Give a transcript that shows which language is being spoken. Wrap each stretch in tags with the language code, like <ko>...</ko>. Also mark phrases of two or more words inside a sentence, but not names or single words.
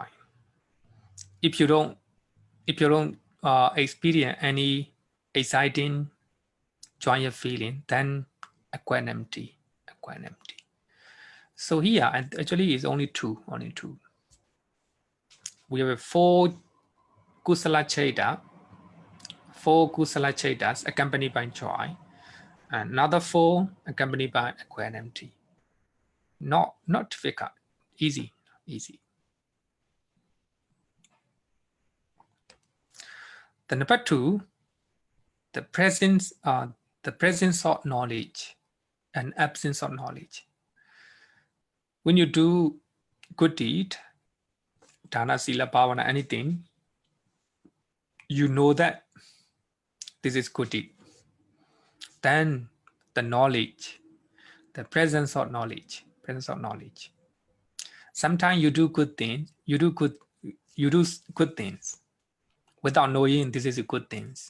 <en>If you don't experience any exciting, joyous feeling, then equanimity. So here, actually, it's only two. We have 4</en> <pi>kusala chaita,</pi> <en>4</en> <pi>kusala chaitas</pi> <en>accompanied by joy, and another 4 accompanied by equanimity. Not difficult, easy. The number 2, the presence of knowledge and absence of knowledge. When you do good deed,</en> <pi>dana, sila, bhavana,</pi> <en>anything, you know that this is good deed. Then the knowledge, the presence of knowledge. Sometimes you do good things, you do good things without knowing this is a good things.</en>